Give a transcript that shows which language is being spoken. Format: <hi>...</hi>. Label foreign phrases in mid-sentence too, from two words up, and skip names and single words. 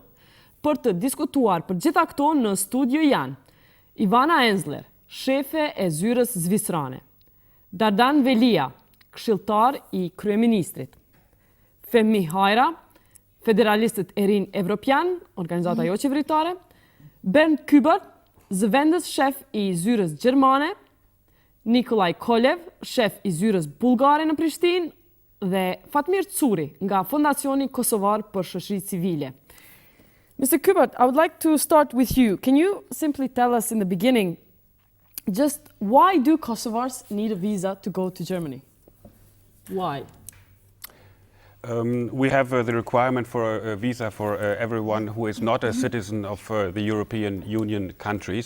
<sq>Për të diskutuar për gjitha këto në studio janë Ivana Enzler, shefe e zyrës zvisrane, Dardan Velia, këshilltar i kryeministrit, Femi Hajra, federalistët e rinj evropian, organizata jo qeveritare, Bernd Küber, zëvendës shef i zyrës gjermane, Nikolaj Kolev, shef i zyrës bulgare në Prishtinë, dhe Fatmir Curi nga Fondacioni Kosovar për Shoqëri Civile.</sq> <en>Mr. Kubert, I would like to start with you. Can you simply tell us in the beginning just why do Kosovars need a visa to go to Germany? Why? We have the requirement for a visa for everyone who is not a citizen of the European Union countries.</en>